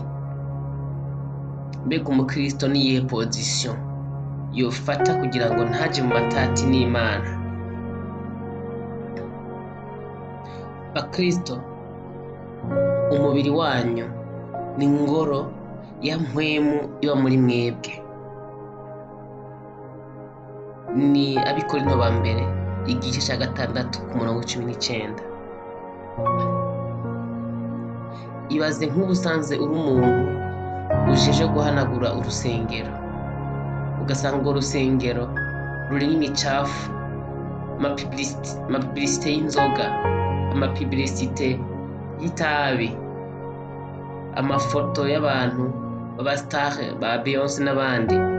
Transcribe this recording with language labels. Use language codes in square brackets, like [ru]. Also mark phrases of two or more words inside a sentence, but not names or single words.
[rn] Mbega umukristo niyihe position yofata kugira ngo ntaje mu matati n'Imana? Bakristo, umubiri wanyu ni ingoro ya mpwemu iba muri mwebwe. Ni Abikorinto ba mbere igice cya 6 ku murongo 19. Ibaze nk'ubusanze uri umuntu ujeje guhanagura urusengero, ugasanga urwo rusengero rurimo imicafu, amapibilisite y'inzoga, amapibilisite y'itabi, amafoto y'abantu b'abasitari ba Beyonce n'abandi.